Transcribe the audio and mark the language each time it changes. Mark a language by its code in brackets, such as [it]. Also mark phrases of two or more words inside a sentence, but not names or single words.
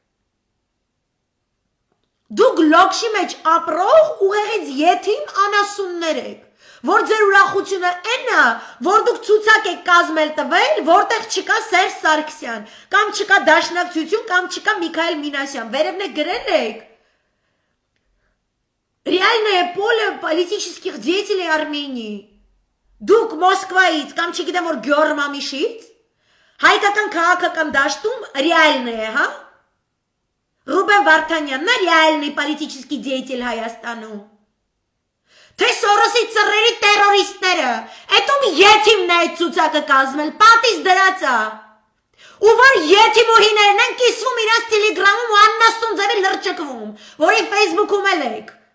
[hy] Դուք լոքշի մեջ ապրող ուղեղից եթին անասուններ եք, որ ձեր ուրախությունը այն է, որ դուք ցուցակ եք կազմել տվել, որտեղ չկա Սերժ Սարգսյան, կամ չկա Դաշնակցություն, կամ չկա Միքայել Մինասյան, վերևն է գրել եք։ [ru] Реальное поле политических деятелей Армении։ [hy] Դուք Մոսկվայից, կամ չգիտեմ որ Գյորմամիշից, հայկական քաղաքական դաշտում реальное, հա։ Ռուբեն Վարդանյանն է [ru] реальный политический деятель [hy] Հայաստանում։ Թե Սորոսի ծռերի տերորիստները, այդում եթիմն է այդ ցուցակը կազմել, պատից դրած է։ Ու որ եթիմուհիներն են կիսվում իրաց տելեգրամում ու աննասուն ձևի լրջկվում, որի Facebook-ում էլ եք։